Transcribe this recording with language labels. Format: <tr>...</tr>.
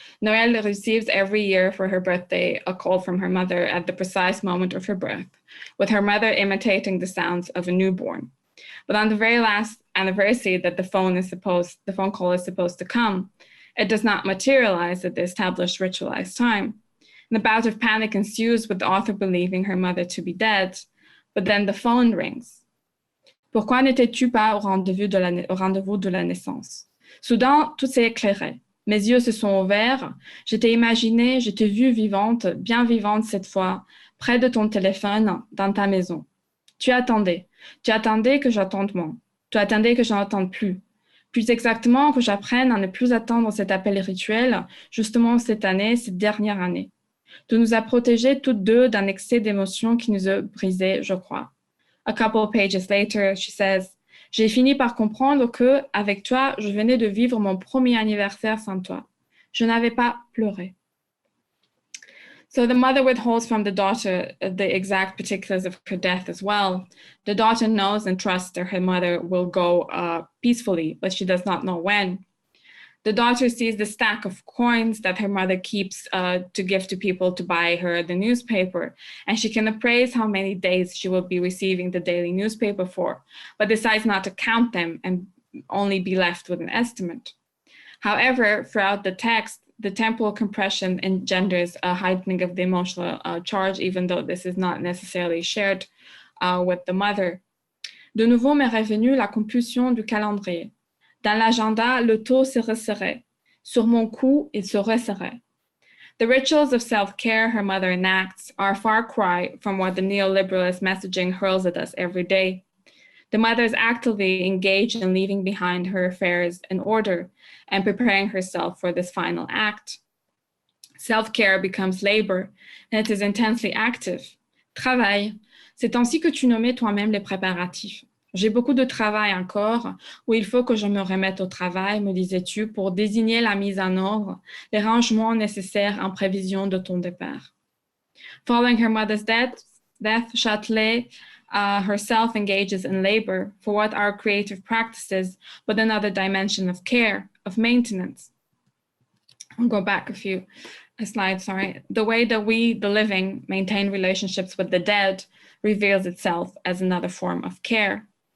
<en>Noël receives every year for her birthday a call from her mother at the precise moment of her birth, with her mother imitating the sounds of a newborn. But on the very last anniversary that the phone call is supposed to come, it does not materialize at the established ritualized time. And a bout of panic ensues, with the author believing her mother to be dead, but then the phone rings.</en> <fr>Pourquoi n'étais-tu pas au rendez-vous de la naissance? Soudain, tout s'est éclairé. Mes yeux se sont ouverts. Je t'ai imaginé, je t'ai vue vivante, bien vivante cette fois, près de ton téléphone, dans ta maison. Tu attendais que j'attende moins. Tu attendais que je n'entende plus. Plus exactement, que j'apprenne à ne plus attendre cet appel rituel, justement cette année, cette dernière année. Tu nous as protégés toutes deux d'un excès d'émotions qui nous a brisés, je crois.</fr> <en>A couple of pages later, she says,</en> <fr>j'ai fini par comprendre que, avec toi, je venais de vivre mon premier anniversaire sans toi. Je n'avais pas pleuré.</fr> <en>So the mother withholds from the daughter the exact particulars of her death as well. The daughter knows and trusts that her mother will go peacefully, but she does not know when. The daughter sees the stack of coins that her mother keeps to give to people to buy her the newspaper, and she can appraise how many days she will be receiving the daily newspaper for, but decides not to count them and only be left with an estimate. However, throughout the text, the temporal compression engenders a heightening of the emotional charge, even though this is not necessarily shared with the mother.</en> <fr>De nouveau m'est revenue la compulsion du calendrier. Dans l'agenda, le taux se resserrait. Sur mon cou, il se resserrait.</fr> <en>The rituals of self-care her mother enacts are a far cry from what the neoliberalist messaging hurls at us every day. The mother is actively engaged in leaving behind her affairs in order and preparing herself for this final act. Self-care becomes labor, and it is intensely active.</en> <fr>Travail, c'est ainsi que tu nommais toi-même les préparatifs. J'ai beaucoup de travail encore, où il faut que je me remette au travail, me disais-tu, pour désigner la mise en ordre, les rangements nécessaires en prévision de ton départ.</fr> <en>Following her mother's death, Châtelet herself engages in labor for what are creative practices, but another dimension of care, of maintenance. I'll go back a slide, sorry. The way that we, the living, maintain relationships with the dead reveals itself as another form of care.</en>